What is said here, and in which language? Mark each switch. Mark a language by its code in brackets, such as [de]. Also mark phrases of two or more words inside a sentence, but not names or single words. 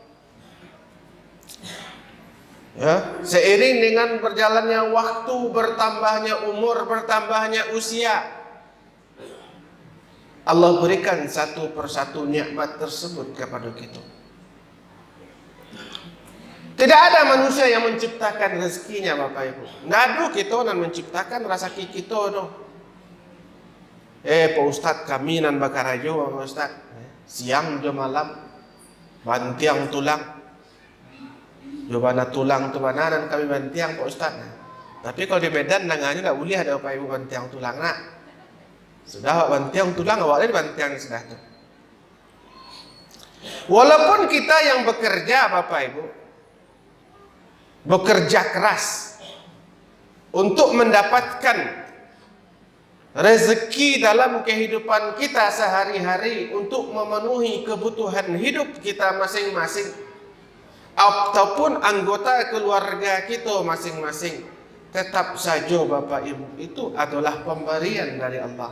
[id] Ya, seiring dengan berjalannya waktu, bertambahnya umur, bertambahnya usia, Allah berikan satu persatu nikmat tersebut kepada kita. Tidak ada manusia yang menciptakan rezekinya Bapak Ibu. [min] Nggak kita nan menciptakan rezeki kita no. Pak Ustadz kami nan bakarajo Pak Ustadz. Siang jo malam bantiang tulang. Jobana tulang tu mana dan kami bantiang Pak Ustaz. Tapi kalau di Medan nangannya tak boleh ada Bapak Ibu bantiang tulang nak. Sudah bantiang tulang awak ni bantiang sudah tu. [id] Walaupun kita yang bekerja Bapak Ibu bekerja keras untuk mendapatkan rezeki dalam kehidupan kita sehari-hari untuk memenuhi kebutuhan hidup kita masing-masing, ataupun anggota keluarga kita masing-masing, tetap saja Bapak Ibu itu adalah pemberian dari Allah.